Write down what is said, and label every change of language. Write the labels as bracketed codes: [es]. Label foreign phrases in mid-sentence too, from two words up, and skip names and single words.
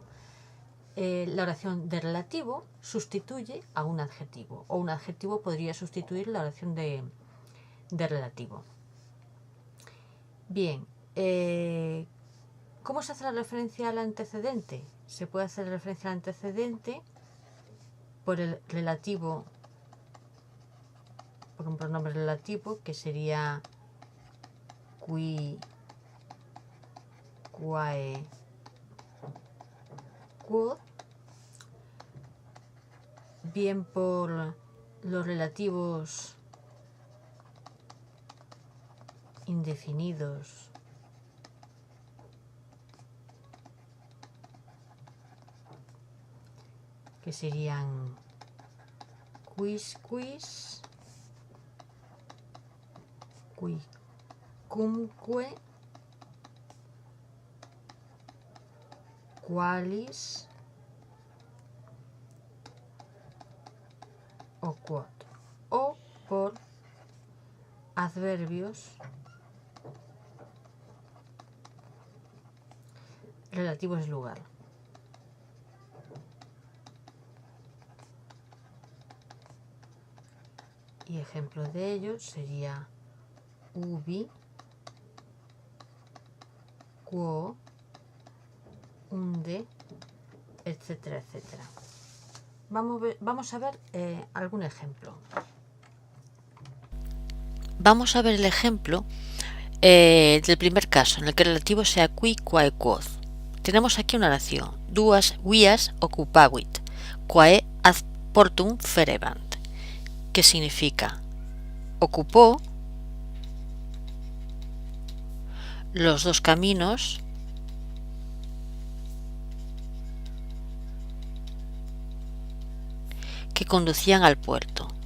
[es] La oración de relativo sustituye a un adjetivo, o un adjetivo podría sustituir la oración de relativo. Bien, ¿cómo se hace la referencia al antecedente? Se puede hacer referencia al antecedente por el relativo, por un pronombre relativo que sería [la] qui, quae, [es] quod, bien por los relativos indefinidos que serían [la] quis, quis, qui, cumque, qualis o quod, [es] o por adverbios relativos al lugar. Y ejemplo de ello sería [la] ubi, quo, unde, [es] etcétera, etcétera. Vamos a ver algún ejemplo. Vamos a ver el ejemplo del primer caso, en el que el relativo sea [la] qui, quae, quod. [es] Tenemos aquí una oración: [la] duas vias occupavit, quae ad portum ferebant, [es] que significa ocupó los dos caminos que conducían al puerto.